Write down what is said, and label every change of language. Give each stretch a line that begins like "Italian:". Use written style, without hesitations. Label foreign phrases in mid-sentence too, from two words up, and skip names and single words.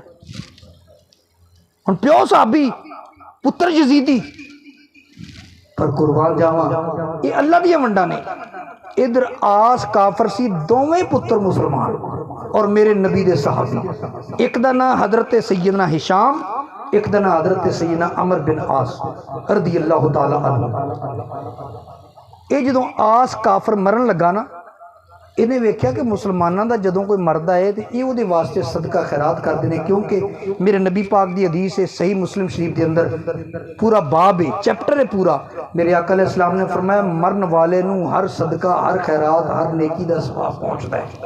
Punjabi: ہن پیو صحابی، پتر یزیدی، پر قربان جاواں یہ اللہ دی ونڈاں نے. ادھر عاص کافر سی، دوویں پتر مسلمان اور میرے نبی دے صحابی. اک دا نام حضرت سیدنا ہشام، اک دا نام حضرت سیدنا عمرو بن عاص
Arabic: رضي الله تعالى عنه.
Punjabi: یہ جدوں عاص کافر مرن لگا نا، انہیں ویکھیا
Urdu: کہ مسلمانوں کا جدوں کوئی مردا ہے تو یہ اوہدے واسطے صدقہ خیرات کرتے ہیں، کیونکہ میرے نبی پاک کی حدیث ہے، صحیح مسلم شریف کے اندر پورا باب ہے، چیپٹر ہے پورا.
Punjabi: میرے آقا علیہ السلام نے فرمایا مرن والے نوں
Urdu: ہر صدقہ، ہر خیرات، ہر نیکی کا ثواب پہنچتا ہے.